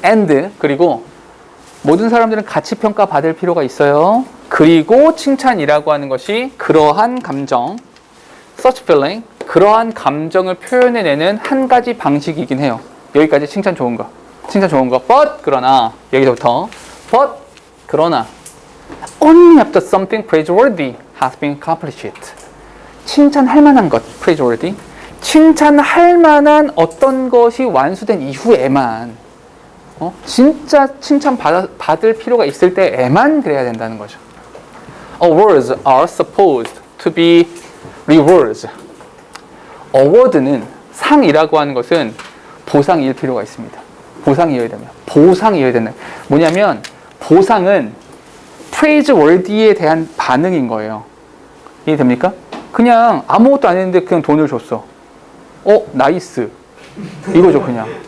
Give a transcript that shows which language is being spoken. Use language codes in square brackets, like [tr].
[ko] and 그리고 모든 사람들은 가치 평가 받을 필요가 있어요. 그리고 칭찬이라고 하는 것이 그러한 감정, [en] such feeling, [ko] 그러한 감정을 표현해내는 한 가지 방식이긴 해요. 여기까지 칭찬 좋은 거. but 그러나 여기서부터 but 그러나 [en] Only after something praiseworthy has been accomplished. [ko] 칭찬할 만한 것, praiseworthy. 칭찬할 만한 어떤 것이 완수된 이후에만 진짜 칭찬 받을 필요가 있을 때에만 그래야 된다는 거죠. [en] Awards are supposed to be rewards. [ko] award는 상이라고 하는 것은 보상일 필요가 있습니다. 보상이어야 됩니다. 보상이어야 된다. 뭐냐면 보상은 praiseworthy에 대한 반응인 거예요. 이해됩니까? 그냥 아무것도 안 했는데 그냥 돈을 줬어. 나이스. 이거죠, 그냥.